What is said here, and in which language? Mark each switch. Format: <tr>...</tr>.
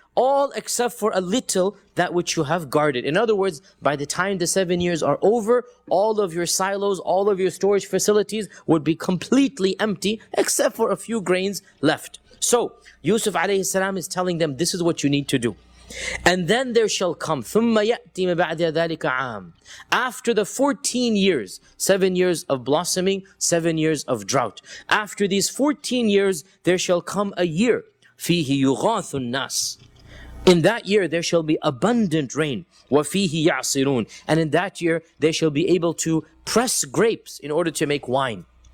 <en>all except for a little that which you have guarded. In other words, by the time the 7 years are over, all of your silos, all of your storage facilities would be completely empty except for a few grains left. So Yusuf alayhi salam is telling them, this is what you need to do. And then there shall come</en> <ar>ثُمَّ يَأْتِي مِن بَعْدِ ذَلِكَ عَامٌ.</ar> <en>After the 14 years, 7 years of blossoming, 7 years of drought. After these 14 years, there shall come a year.</en> <ar>فِيهِ يُغَاثُ النَّاسِ.</ar> <en>In that year there shall be abundant rain.</en> <ar>وَفِيهِ يَعْصِرُونَ.</ar> <en>And in that year they shall be able to press grapes in order to make wine.</en>